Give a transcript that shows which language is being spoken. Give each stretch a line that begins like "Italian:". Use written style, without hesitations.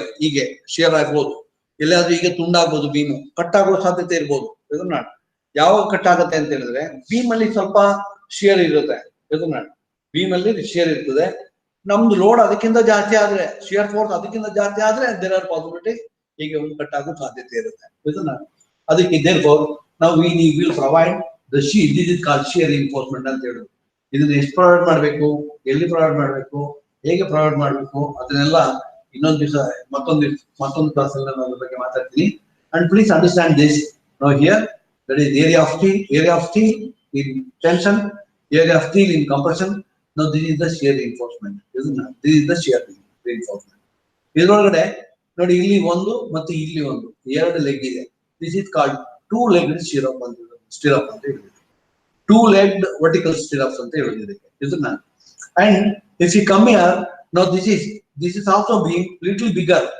Kannada: ಹೀಗೆ ಶಿಯರ್ ಆಗ್ಬೋದು, ಎಲ್ಲಾದ್ರೂ ಹೀಗೆ ತುಂಡಾಗ್ಬೋದು, ಬೀಮು ಕಟ್ ಆಗೋ ಸಾಧ್ಯತೆ ಇರ್ಬೋದು. ಇದನ್ನ ಯಾವಾಗ ಕಟ್ ಆಗುತ್ತೆ ಅಂತ ಹೇಳಿದ್ರೆ, ಬೀಮ್ ಅಲ್ಲಿ ಸ್ವಲ್ಪ ಶಿಯರ್ ಇರುತ್ತೆ. ಇದನ್ನ ಬೀಮ್ ಅಲ್ಲಿ ಶಿಯರ್ ಇರ್ತದೆ. ನಮ್ದು ಲೋಡ್ ಅದಕ್ಕಿಂತ ಜಾಸ್ತಿ ಆದ್ರೆ, ಶಿಯರ್ ಫೋರ್ಸ್ ಅದಕ್ಕಿಂತ ಜಾಸ್ತಿ ಆದ್ರೆ,
English: there are possibilities
Kannada: ಹೀಗೆ ಒಂದು ಕಟ್ ಆಗೋ ಸಾಧ್ಯತೆ ಇರುತ್ತೆ. ಇದನ್ನ ಅದಕ್ಕೆ
English: therefore now we will provide the shear. This is called shear reinforcement
Kannada: ಅಂತ ಹೇಳೋದು. ಇದನ್ನ ಎಷ್ಟು ಪ್ರೊವೈಡ್ ಮಾಡಬೇಕು, ಎಲ್ಲಿ ಪ್ರೊವೈಡ್ ಮಾಡಬೇಕು, ಹೇಗೆ ಪ್ರೊವೈಡ್ ಮಾಡಬೇಕು, ಅದನ್ನೆಲ್ಲ ಇನ್ನೊಂದು ದಿವಸ ಮತ್ತೊಂದು ಕ್ಲಾಸ್ ಅಲ್ಲಿ ನಾನು ಅದ್ರ ಬಗ್ಗೆ ಮಾತಾಡ್ತೀನಿ.
English: And please understand this. Now here that is area of steel in tension, area of steel in compression. Now this is the shear reinforcement. This is the shear reinforcement.
Kannada: ಇದರೊಳಗಡೆ ನೋಡಿ, ಇಲ್ಲಿ ಒಂದು ಮತ್ತು ಇಲ್ಲಿ ಒಂದು ಎರಡು ಲೆಗ್ ಇದೆ.
English: this is called two legged stirrup
Kannada: ಅಂತ ಹೇಳಿದೆ.
English: two legged vertical stirrups
Kannada: ಅಂತ ಹೇಳಿದೆ ಇದನ್ನ.
English: And if you come here, now this is also beam little bigger.